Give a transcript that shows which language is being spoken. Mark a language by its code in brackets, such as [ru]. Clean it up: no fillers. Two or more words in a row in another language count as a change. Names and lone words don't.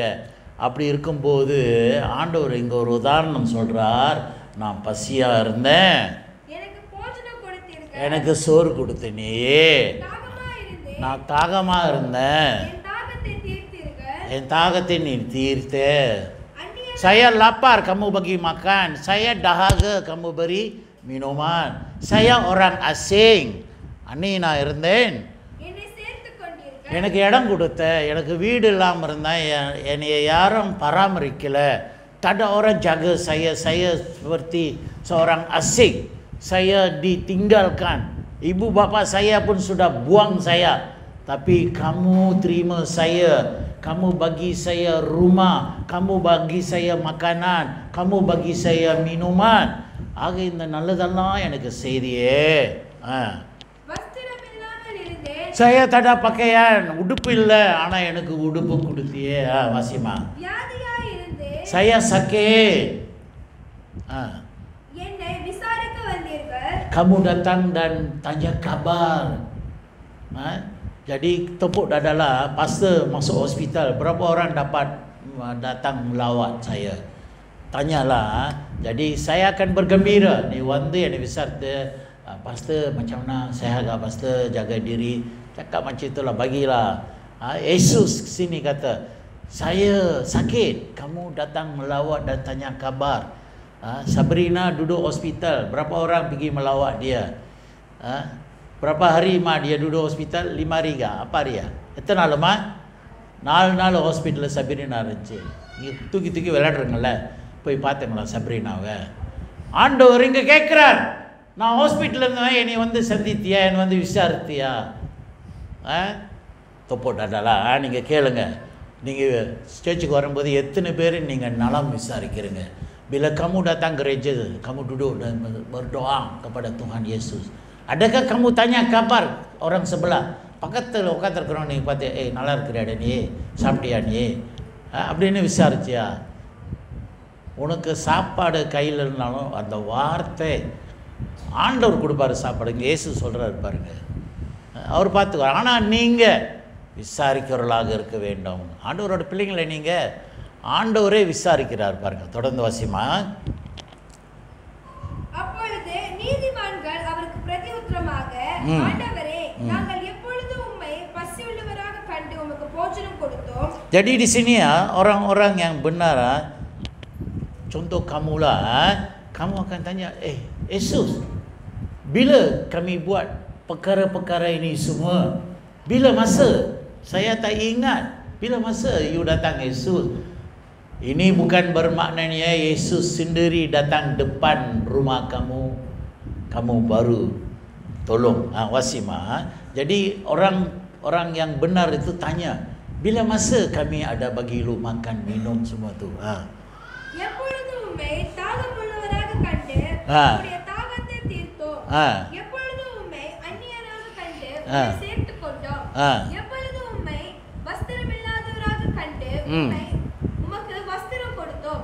[ta] அப்படி இருக்கும்போது ஆண்டவர் இங்கே ஒரு உதாரணம் சொல்கிறார். நான் பசியாக இருந்தேன், எனக்கு சோறு கொடுத்தனே. நான் தாகமாக இருந்தேன், என் தாகத்தை நீ தீர்த்த. [ms] Saya lapar, kamu bagi makan. Saya dahaga, kamu beri minuman. Saya orang asing, [ta] அன்னி நான் இருந்தேன், எனக்கு இடம் கொடுத்த. எனக்கு வீடு இல்லாமல் இருந்தேன், என்னை யாரும் பராமரிக்கலை. [ms] Tak ada orang jaga saya seperti seorang asing. Saya ditinggalkan, ibu bapa saya pun sudah buang saya. Tapi kamu terima saya, kamu bagi saya rumah, kamu bagi saya makanan, kamu bagi saya minuman. [ta] ஆக இந்த நல்லதெல்லாம் எனக்கு செய்தியே. [ms] saya tak ada pakaian, [ta] உடுப்பு இல்லை, ஆனால் எனக்கு உடுப்பு கொடுத்தியே. வாசிமா. [ms] saya sakit, kamu datang dan tanya kabar. Jadi tepuk dadalah, pastor masuk hospital, berapa orang dapat datang melawat saya, tanyalah. Jadi saya akan bergembira. [ta] Ni வந்து என்னை விசாரித்து, [ms] pastor macam mana, sehat tak pastor, jaga diri, Cakap macam itulah, bagilah. Yesus sini kata, saya sakit, kamu datang melawat dan tanya kabar. Sabrina duduk hospital, berapa orang pergi melawat dia? Berapa hari mah dia duduk hospital? 5 hari ke? Apa dia? [ta] எத்தனை நாளுமா? 4 நாள் ஹாஸ்பிட்டலில் சப்ரீனா இருந்துச்சு. நீங்கள் தூக்கி தூக்கி விளையாடுறீங்கள, போய் பார்த்தீங்களா சப்ரீனாவை? ஆண்டவர் இங்கே கேட்குறார், நான் ஹாஸ்பிட்டலில் இருந்தேன், என்னை வந்து சந்தித்தியா, என்னை வந்து விசாரித்தியா? தொப்போட்டாடா நீங்கள் கேளுங்க. நீங்கள் ஸ்டேஜுக்கு வரும்போது எத்தனை பேர் நீங்கள் நலம் விசாரிக்கிறீங்க? [ms] Bila kamu datang gereja, kamu duduk dan berdoa kepada Tuhan Yesus. Adakah kamu tanya kabar orang sebelah? [ta] பக்கத்தில் உட்காந்துருக்குறோம், நீங்கள் பார்த்து நல்லா இருக்கிறாடா நீ, சாப்பிட்டியா நீ அப்படின்னு விசாரிச்சியா? உனக்கு சாப்பாடு கையில் இருந்தாலும் அந்த வார்த்தை ஆண்டவர் கொடுப்பாரு சாப்பாடு. இங்கே இயேசு சொல்கிறாரு பாருங்க, அவர் பார்த்துக்குவார். ஆனால் நீங்கள் விசாரிக்கிறவர்களாக இருக்க வேண்டும். ஆண்டவரோட பிள்ளைங்களை நீங்கள் ஆண்டவரே விசாரிக்கிறார் பாருங்க. தொடர்ந்து வாசிமா. அப்பொழுது நீதிமான்கள் அவருக்கு பிரதியுத்தரமாக, ஆண்டவரே, நாங்கள் எப்பொழுது உம்மை பசியுள்ளவராக கண்டு உமக்கு போஜனம் கொடுத்தோம். [ms] Jadi di sini ya, orang-orang yang benar, contoh kamulah, kamu akan tanya, Yesus, bila kami buat perkara-perkara ini semua? Bila masa? Saya tak ingat. Bila masa you datang Yesus? Ini bukan bermaknanya Yesus sendiri datang depan rumah kamu, kamu baru tolong. Wasimah. Jadi orang yang benar itu tanya, bila masa kami ada bagi lu makan, minum semua tu? [ta] எப்பொழுது உம்மை தாகமுள்ளவராக கண்டு உம்முடைய தாகத்தை தீர்த்தோம். எப்பொழுது உம்மை அந்நியராக கண்டு உம்மை சேர்த்துக் கொண்டோம். எப்பொழுது உம்மை வஸ்திரமில்லாதவராக கண்டு உமக்கு வஸ்திரம் கொடுத்தோம்.